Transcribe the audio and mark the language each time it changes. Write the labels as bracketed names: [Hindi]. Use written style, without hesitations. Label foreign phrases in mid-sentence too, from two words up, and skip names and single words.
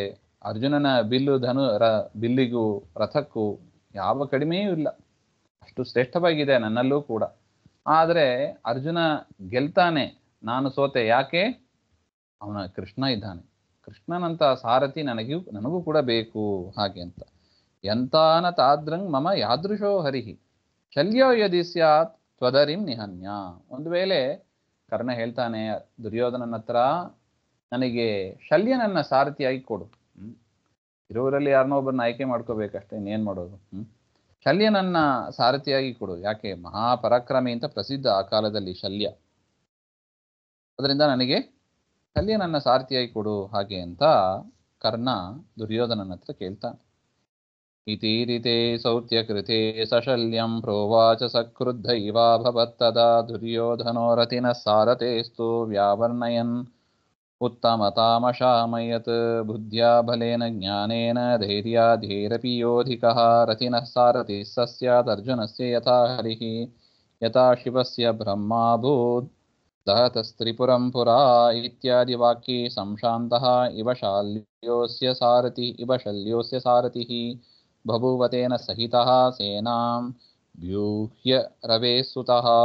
[Kannada] ಅರ್ಜುನನ ಬಿಲ್ಲು ಬಿಲ್ಲಿಗೂ ರಥಕ್ಕೂ ಯಾವ ಕಡಿಮೆಯೂ ಇಲ್ಲ, ಅಷ್ಟು ಶ್ರೇಷ್ಠವಾಗಿದೆ ನನ್ನಲ್ಲೂ ಕೂಡ. ಆದರೆ ಅರ್ಜುನ ಗೆಲ್ತಾನೆ, ನಾನು ಸೋತೆ. ಯಾಕೆ? ಅವನ ಕೃಷ್ಣ ಇದ್ದಾನೆ. ಕೃಷ್ಣನಂತ ಸಾರಥಿ ನನಗೂ ಕೂಡ ಬೇಕು ಹಾಗೆ ಅಂತ. [Sanskrit] ಎಂತಾನ ತಾದ್ರಂಗ್ ಮಮ ಯಾದೃಶೋ ಹರಿಹಿ ಶಲ್ಯೋ ಯದಿ ಸ್ಯಾತ್ ತ್ವದರಿಂ ನಿಹನ್ಯ. [Kannada] ಒಂದು ವೇಳೆ ಕರ್ಣ ಹೇಳ್ತಾನೆ ದುರ್ಯೋಧನನ ಹತ್ರ, ನನಗೆ ಶಲ್ಯನನ್ನ ಸಾರಥಿಯಾಗಿ ಕೊಡು. ಇರೋರಲ್ಲಿ ಯಾರನ್ನೋ ಒಬ್ಬರನ್ನ ಆಯ್ಕೆ ಮಾಡ್ಕೋಬೇಕಷ್ಟೇ, ಇನ್ನೇನು ಮಾಡೋದು. ಶಲ್ಯನನ್ನ ಸಾರಥಿಯಾಗಿ ಕೊಡು. ಯಾಕೆ? ಮಹಾಪರಾಕ್ರಮಿ ಅಂತ ಪ್ರಸಿದ್ಧ ಆ ಕಾಲದಲ್ಲಿ ಶಲ್ಯ. ಅದರಿಂದ ನನಗೆ ಶಲ್ಯನನ್ನ ಸಾರಥಿಯಾಗಿ ಕೊಡು ಹಾಗೆ ಅಂತ ಕರ್ಣ ದುರ್ಯೋಧನನ ಹತ್ರ ಕೇಳ್ತಾನೆ. [Sanskrit] ಇತೀರಿತೆ ಸೌತ್ಯಕೃತೆ ಸಶಲ್ಯಂ ಪ್ರೋವಾಚ ಸಕ್ರುದ್ಧ ಇವಾಭವತ್ತದಾ ದುರ್ಯೋಧನೋ ರಥಿನ ಸಾರಥೇಸ್ತು ವ್ಯಾವರ್ಣಯನ್ ಉತ್ತಮತಾಮಶಾಮಯತ್ ಬುದ್ಧ್ಯಾ ಬಲೇನ ಜ್ಞಾನೇನ ಧೈರ್ಯಾಧೈರಪಿ ಯೋಧಿಕಃ ರಥಿನಃ ಸಾರಥಿ ಸ್ಯಾತ್ ಅರ್ಜುನಸ್ಯ ಯಥಾ ಹರಿಃ ಯಥಾ ಶಿವಸ್ಯ ಬ್ರಹ್ಮಾಭೂತ್ ದಹತಸ್ತ್ರಿಪುರಂ ಪುರಾ ಇತ್ಯಾದಿ ವಾಕ್ಯೇ ಸಂಶಾಂತಃ ಇವ ಶಲ್ಯೋಸ್ಯ ಸಾರಥಿಃ ಬಭೂವತೇನ ಸಹಿತಃ ಸೇನಾಂ ವ್ಯೂಹ್ಯ ರವೇಸುತಃ.